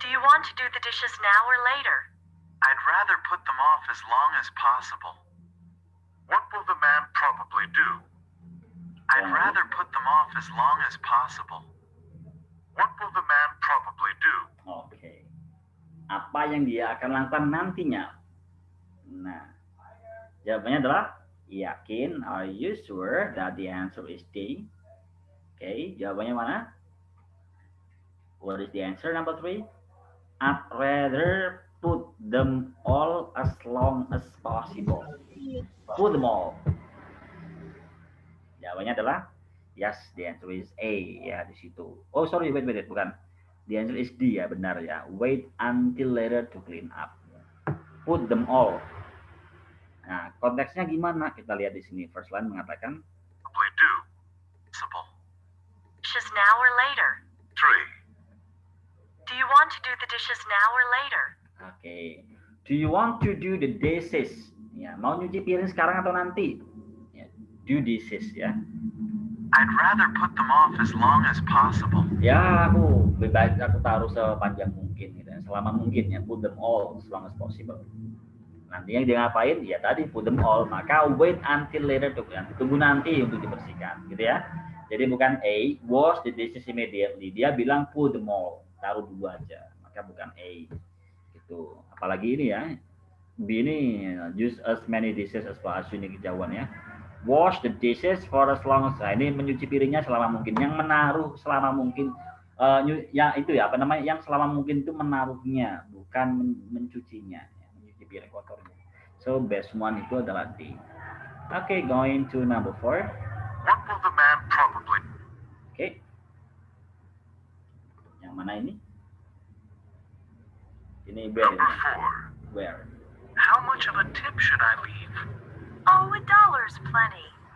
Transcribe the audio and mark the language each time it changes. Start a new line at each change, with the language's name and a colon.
English: do you want to do the dishes now or later? I'd rather put them off as long as possible. What will the man probably do? I'd rather put them off as long as possible. What will the man probably do? Oke.
Indonesian: Apa yang dia akan lakukan nantinya? Nah, jawabannya adalah yakin.
English: Are you sure that the answer is D? Oke,
Indonesian: jawabannya mana?
English: What is the answer? Number 3. I'd rather put them all as long as possible. Put them all.
Indonesian: Jawabannya adalah
English: yes, the answer is A
Indonesian: ya di situ.
English: Oh sorry, wait, bukan. The answer is D ya, benar ya. Wait until later to clean up. Put them all.
Indonesian: Nah, konteksnya gimana? Kita lihat di sini.
English: First line
Indonesian: mengatakan
English: Probably do. Simple. Dishes now or later? 3. Do you want to do the dishes now or later? Oke. Do you want to do the dishes?
Indonesian: Ya, mau nyuci piring sekarang atau nanti? Ya,
English: do dishes
Indonesian: ya.
English: I'd rather put them off as long as possible.
Indonesian: Ya, aku lebih baik aku taruh sepanjang mungkin gitu ya. Selama mungkin ya,
English: put them all as long as possible.
Indonesian: Nanti yang dia ngapain? Ya tadi
English: put them all,
Indonesian: maka
English: wait until later to
Indonesian: tunggu nanti untuk dibersihkan gitu ya. Jadi bukan
English: A, wash the dishes immediately.
Indonesian: Dia bilang
English: put them all,
Indonesian: taruh dulu aja. Maka bukan A. Gitu. Apalagi ini ya.
English: B ini use as many dishes as possible,
Indonesian: ini kejauhan ya.
English: Wash the dishes for as long as,
Indonesian: nah, ini menyuci piringnya selama mungkin. Yang menaruh selama mungkin ya itu ya apa namanya, yang selama mungkin itu menaruhnya, bukan mencucinya, ya, mencuci piring kotornya.
English: So best one
Indonesian: itu adalah
English: D. Okay, going to number 4. What will the man probably? Okay.
Indonesian: Yang mana ini? Ini where?
English: Number 4. Where? How much of a tip should I leave? Oh, $1's plenty.